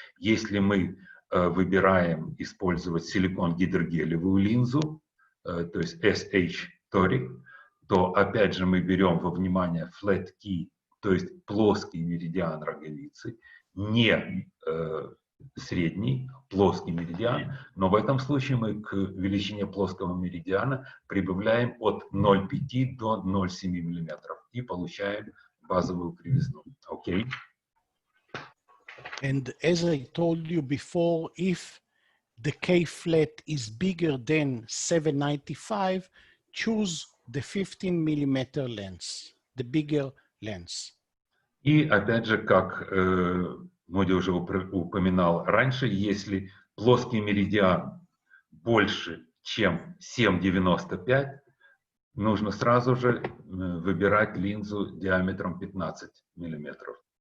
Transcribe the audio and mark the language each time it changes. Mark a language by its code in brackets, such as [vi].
[ru] Если мы выбираем использовать силикон-гидрогелевую линзу, то есть SH Toric, то опять же мы берем во внимание flat key, то есть плоский меридиан роговицы, не средний, плоский меридиан, но в этом случае мы к величине плоского меридиана прибавляем от 0,5 до 0,7 мм и получаем базовую кривизну. [en] Okay. And as I told you before, if the K flat is bigger than 795, choose the 15 millimeter lens, the bigger lens. [ru] И опять же, как Муди уже упоминал раньше, если плоский меридиан больше, чем 7,95, нужно сразу же выбирать линзу диаметром 15 миллиметров.